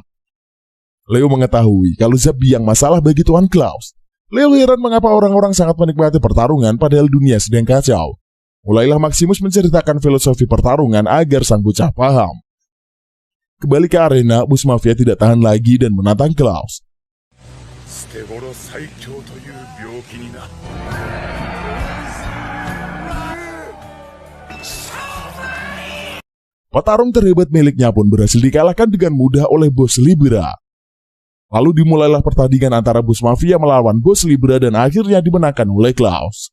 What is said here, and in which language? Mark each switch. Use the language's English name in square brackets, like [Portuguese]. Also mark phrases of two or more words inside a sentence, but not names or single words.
[Indonesian] Leo mengetahui kalau Zap biang masalah bagi Tuan Klaus. Leo heran mengapa orang-orang sangat menikmati pertarungan padahal dunia sedang kacau. Mulailah Maximus menceritakan filosofi pertarungan agar sang bocah paham. Kembali ke arena, bos mafia tidak tahan lagi dan menantang Klaus. [Japanese] 捨て頃最強という病気にな。 [Indonesian] Petarung terhebat miliknya pun berhasil dikalahkan dengan mudah oleh bos Libra. Lalu dimulailah pertandingan antara bos mafia melawan bos Libra dan akhirnya dimenangkan oleh Klaus.